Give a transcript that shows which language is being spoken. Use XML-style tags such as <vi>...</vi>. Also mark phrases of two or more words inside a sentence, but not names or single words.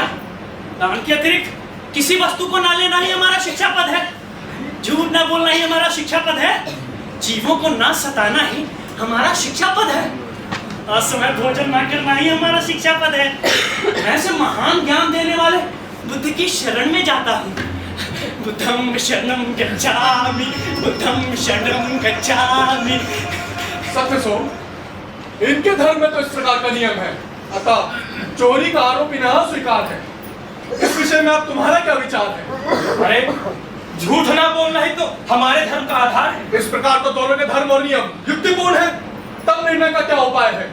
<hi>दान के अतिरिक्त किसी वस्तु को ना लेना ही हमारा शिक्षा पद है। झूठ ना बोलना ही हमारा शिक्षा पद है। जीवों को ना सताना ही हमारा शिक्षा पद है। असमय भोजन ना करना ही हमारा शिक्षा पद है। ऐसे महान ज्ञान देने वाले बुद्ध की शरण में जाता हूँ।</hi> <pi>बुद्धं शरणं गच्छामि, बुद्धं शरणं गच्छामि। सत्यसो,</pi> <hi>इनके धर्म में तो इस प्रकार का नियम है, अतः चोरी का आरोप इन्हें स्वीकार है। इस विषय में आप तुम्हारा क्या विचार है? अरे झूठ ना बोलना ही तो हमारे धर्म का आधार है। इस प्रकार तो दोनों के धर्म और नियम युक्तिपूर्ण है, तब निर्णय का क्या उपाय है?</hi>